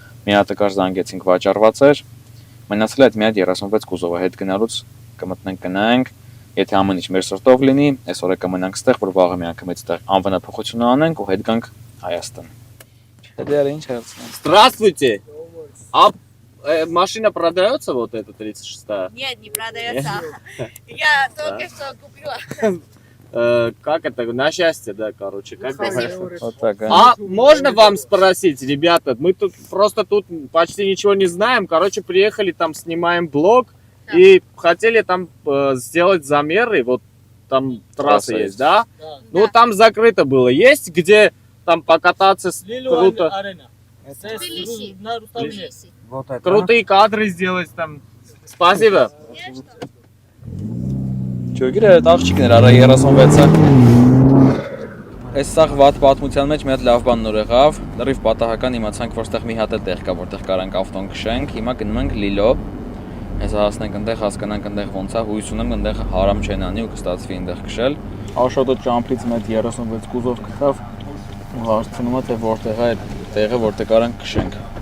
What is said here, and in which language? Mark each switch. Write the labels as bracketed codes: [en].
[hy] Մի հատ կար զանգեցինք վաճառված էր։ Մնացել է այդ մի հատ 36 կուզովը հետ գնալուց կմտնենք գնանք, եթե ամեն ինչ մեր сортով լինի, այսօր կմնանք ստեղ, որ վաղը միանգամից ստեղ անվնափոխություն անենք ու հետ գանք Հայաստան։ Դա ինչ հարցն է։ [ru] Здравствуйте. А машина продается вот эта 36-я? Нет, не продается. Я только что купила. Как это? На счастье, да, короче. Как говорится. Вот так, А можно вам спросить, ребята, мы тут почти ничего не знаем, короче, приехали, там снимаем блог и хотели там сделать замеры, вот там трасса есть, да? Ну там закрыто было, есть где там покататься круто, Тбилиси. Вот это. крутые кадры сделать там, спасибо. [hy] Չգիտի այդ աղջիկն էր արա 36-ը։ Այս սաղ վատ պատմության մեջ մի հատ լավ բան նոր եղավ։ Լրիվ պատահական իմացանք, որ ստեղ մի հատ է տեղ կա, որտեղ կարանք ավտոն քշենք։ Հիմա գնում ենք Լիլո։ Հեսա հասնենք այնտեղ, հասկանանք այնտեղ ոնց է, հույս ունեմ այնտեղ հարամ չեն անի ու կստացվի այնտեղ քշել։ Աշոտը ճամփից մեծ 36 կուզով գտավ ու հարցնում է թե որտեղ է այդ տեղը, որտեղ կարանք քշենք։